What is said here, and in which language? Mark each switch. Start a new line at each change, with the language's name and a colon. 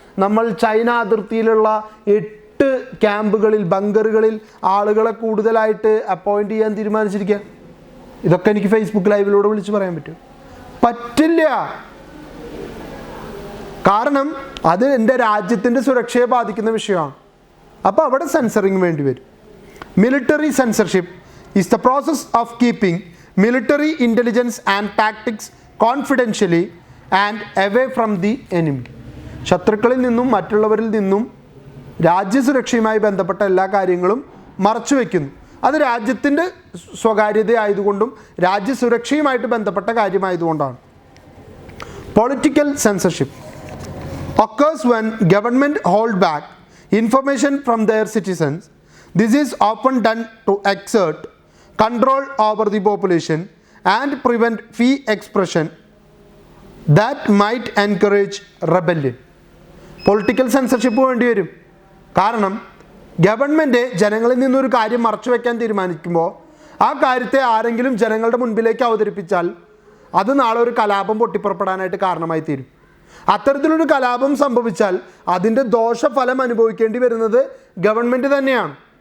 Malayalam: നമ്മൾ ചൈന അതിർത്തിയിലുള്ള 8 ക്യാമ്പുകളിൽ, ബങ്കറുകളിൽ ആളുകളെ കൂടുതലായിട്ട് അപ്പോയിൻറ്റ് ചെയ്യാൻ തീരുമാനിച്ചിരിക്കുക. ഇതൊക്കെ എനിക്ക് ഫേസ്ബുക്ക് ലൈവിലൂടെ വിളിച്ച് പറയാൻ പറ്റും? പറ്റില്ല. കാരണം അത് എൻ്റെ രാജ്യത്തിൻ്റെ സുരക്ഷയെ ബാധിക്കുന്ന വിഷയമാണ്. അപ്പോൾ അവിടെ സെൻസറിങ് വേണ്ടി വരും.
English: Military censorship is the process of keeping military intelligence and tactics confidentially and away from the enemy.
Malayalam: ശത്രുക്കളിൽ നിന്നും മറ്റുള്ളവരിൽ നിന്നും രാജ്യസുരക്ഷയുമായി ബന്ധപ്പെട്ട എല്ലാ കാര്യങ്ങളും മറച്ചു വയ്ക്കുന്നു. അത് രാജ്യത്തിൻ്റെ സ്വകാര്യതയായതുകൊണ്ടും രാജ്യസുരക്ഷയുമായിട്ട് ബന്ധപ്പെട്ട കാര്യമായതുകൊണ്ടാണ്.
English: Political censorship occurs when government hold back information from their citizens. This is often done to exert control over the population and prevent free expression that might encourage rebellion.
Malayalam: Political censorship വേണ്ടി വരും. കാരണം government ജനങ്ങളിൽ നിന്നൊരു കാര്യം മറച്ചു വയ്ക്കാൻ തീരുമാനിക്കുമ്പോൾ ആ കാര്യത്തെ ആരെങ്കിലും ജനങ്ങളുടെ മുൻപിലേക്ക് അവതരിപ്പിച്ചാൽ അത് നാളെ ഒരു കലാപം പൊട്ടിപ്പുറപ്പെടാനായിട്ട് കാരണമായി തീരും. അത്തരത്തിലൊരു കലാപം സംഭവിച്ചാൽ അതിൻ്റെ ദോഷഫലം അനുഭവിക്കേണ്ടി വരുന്നത് ഗവൺമെൻറ് തന്നെയാണ്.